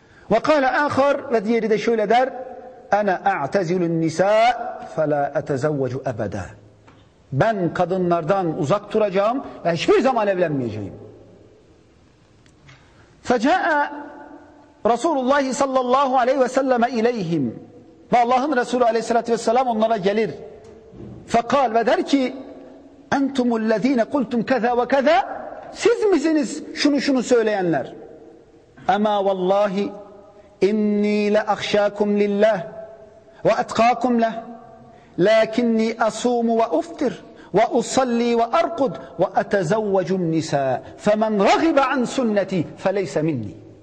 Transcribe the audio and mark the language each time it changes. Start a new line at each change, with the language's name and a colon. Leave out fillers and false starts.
Arabic: وَقَالَ آخَرْ.
Turkish: Ve diğeri de şöyle der.
Arabic: اَنَا اَعْتَزِلُ النِّسَاءَ فَلَا اَتَزَوَّجُ أَبَدًا.
Turkish: Ben kadınlardan uzak duracağım ve hiçbir zaman evlenmeyeceğim.
Arabic: فَجَاءَ رَسُولُ اللّٰهِ صَلَّى اللّٰهُ عَلَيْهِ وَسَلَّمَ اِلَيْهِمْ.
Turkish: Ve Allah'ın Resulü aleyhissalatü vesselam onlara gelir.
Arabic: فَقَالْ.
Turkish: Ve der ki,
Arabic: اَنْتُمُ الَّذ۪ينَ قُلْتُمْ كَذَا وَكَذَا.
Turkish: Siz misiniz şunu şunu söyleyenler?
Arabic: اَمَا وَاللّٰهِ اِنِّي لَأَخْشَاكُمْ لِلّٰهِ وَأَتْقَاكُمْ لَهِ لَاكِنِّي أَصُومُ وَأُفْتِرْ وَأُصَلِّي وَأَرْقُدْ وَأَتَزَوَّجُ النِّسَاءِ فَمَنْ رَغِبَ عَنْ سُنَّتِي فَلَيْسَ مِنِّي.